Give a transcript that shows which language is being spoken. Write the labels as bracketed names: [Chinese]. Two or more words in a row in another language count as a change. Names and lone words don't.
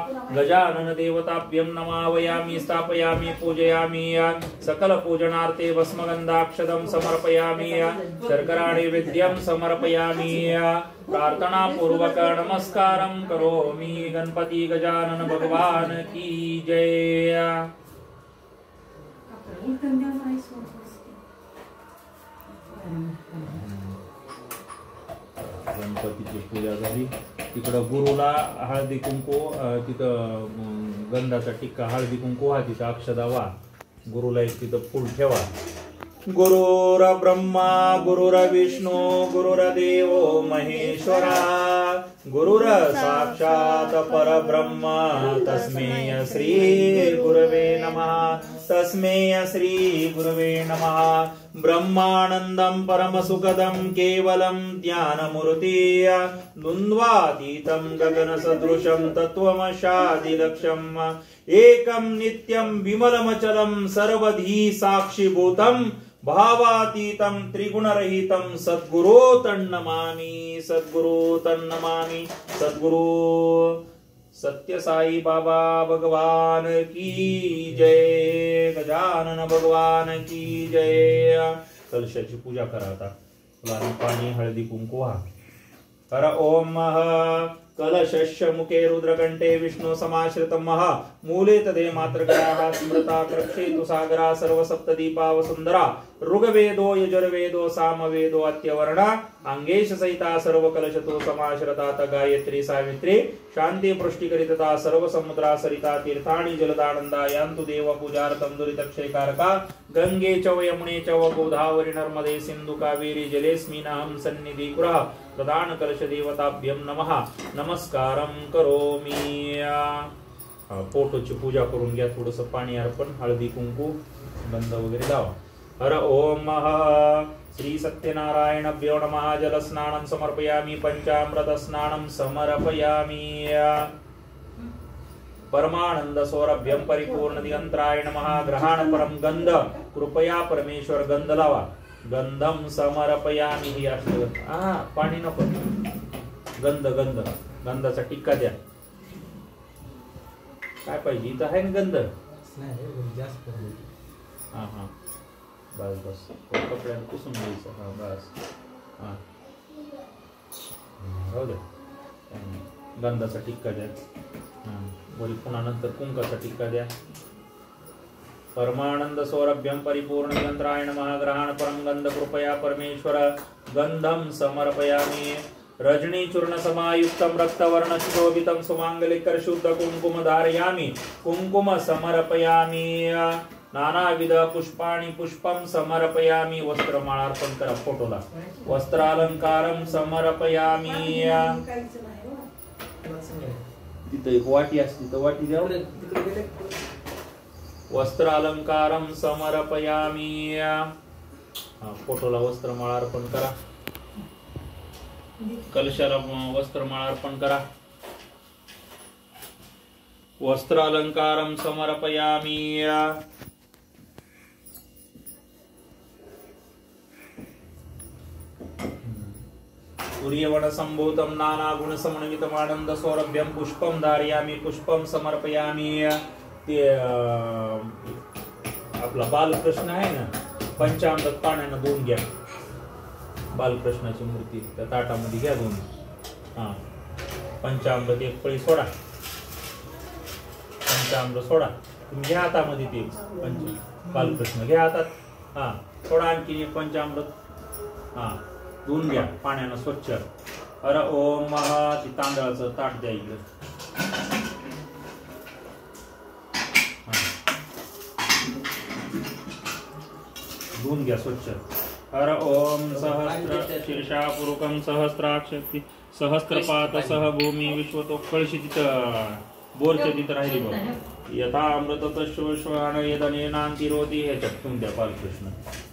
[Sanskrit] गजानन देवताभ्यं नमावयामि स्थापयामि पूजयामि। सकल पूजनार्थे भस्मगन्धाक्षतं समर्पयामि। शर्करा नैवेद्यं समर्पयामि। प्रार्थना पूर्वक नमस्कारं करोमि। [Hindi] गणपति गजानन भगवान की जय। [Marathi] गणपतीची पूजा झाली। तिकडं गुरुला हळदी कुंकू, तिथं गंधाचा टिक्का हळदी कुंकू हा, तिथं अक्षदा वा, गुरुला एक तिथं फूल ठेवा। [Sanskrit] गुरुर ब्रह्मा गुरुर विष्णू गुरुर्देव महेश्वरा गुरुर साक्षात परब्रह्म तस्मै श्री गुरवे नमः। तस्मै श्री गुरवे नमः। ब्रह्मानन्दं परमसुखदं केवलं ज्ञानमूर्ति द्वन्द्वातीतं गगनसदृशं तत्त्वमशादिलक्ष्यम् एकं नित्यं विमलमचलं सर्वधी साक्षिभूतं भावातीतं त्रिगुणरहितं सद्गुरो तन्नमामि। सद्गुरो तन्नमामि। [Hindi] सद्गुरु सत्य साई बाबा भगवान की जय। गजानन भगवान की जय। [Marathi] कलशाची पूजा करा आता। फुलांनी पाणी हळदी कुंकू हा। [Sanskrit] हर ओम कलशस्य मुखे रुद्रकंठे विष्णु समाश्रितं महा मूले तदे मातृगणाः स्मृता कृक्षेतु सागरा सर्वसप्तदीपा वसुंधरा ऋग्वेदो यजुर्वेदो सामवेदो अत्यवर्णा अंगेश सहिता सर्व कलशतो समाश्रिता गायत्री सावित्री शांति पुष्टिकरिता सर्व समुद्रा सरिता तीर्थानि जलदानंदा यान्तु देव पूजार्थं दुरितक्षयकारका गंगे च यमुने च गोदावरी नर्मदे सिंधु कावेरी जलेस्मिन्नहं सन्निधि कुरः प्रधान कलश देवताभ्यं नमः। नमस्कारं करोमि। [Marathi] फोटोची पूजा करून घ्या, थोडस पाणी अर्पण हळदी कुंकू गंध वगैरे लावा। [Sanskrit] हर ओम श्री सत्यनारायणभ्यो नमः। जलस्नानं समर्पयामि पंचामृत स्नानं समर्पयामि। परमानंद सौरभ्यं परिपूर्ण दिगंतराय नमः। ग्रहण परम गंध कृपया परमेश्वर [Marathi] गंध लावा। [Sanskrit] गंधम समर्पयामि। [Marathi] ही अष्टगंध पाणी नको, गंध गंध गंधाचा टिक्का द्या। काय पाहिजे इथं आहे ना गंध? हा हा बस बस कपड्यानं पुसून घ्यायचं। हा बस हा राहू दे। गंधाचा टिक्का द्या। वरी पुन्हा नंतर कुंकाचा टिक्का द्या। [Sanskrit] परमानंद सौरभ्यं परिपूर्ण गंधराय नमः। ग्रहण परम गंध कृपया परमेश्वर गंधम समर्पयामि। रजनी चूर्ण समायुक्तम रक्तवर्ण शोभितम सुमांगलिकर शुद्ध कुंकुम धारयामि कुंकुम समर्पयामि नानाविध पुष्पाणि पुष्पम समर्पयामि [Marathi] वस्त्रमाळार्पण करा फोटोला [Sanskrit] वस्त्रालंकारम समर्पयामि [Marathi] तिथे एक वाटी असते तर वाटी द्या [Sanskrit] वस्त्रालंकारम समर्पयामि [Marathi] फोटोला वस्त्रमाळा अर्पण करा कलशाला वस्त्रमाळा अर्पण करा [Sanskrit] वस्त्रालंकारम समर्पयामि सूर्यवण संभूतम नाना गुण समन्वितम आनंद सौरभ्यम पुष्पम धारयामि पुष्पम समर्पयामि ते [Marathi] आपला बालकृष्ण आहे ना पंचामृत पाण्यानं धुवून घ्या बालकृष्णाची मूर्ती त्या ताटामध्ये घ्या धुवून हा पंचामृत एक पळी सोडा पंचामृत सोडा तुम्ही घ्या हातामध्ये ते बालकृष्ण घ्या हातात हा थोडा आणखी एक पंचामृत हा धुवून घ्या पाण्यानं स्वच्छ अरे ओम महा ती तांदळाचं ताट द्या इकडे धुवून घ्या स्वच्छ [Sanskrit] हर ओम सहस्र शीर्षा पुरुकम सहस्राक्षी सहस्त्रपात सह भूमी विश्वतो [Marathi] कळशी तिथं बोरच्या तिथं राहिली बघ [Sanskrit] यथा अमृत तश्व श्वान यदनेनांती रोधी [Marathi] ह्याच्यात ठेवून द्या बालकृष्ण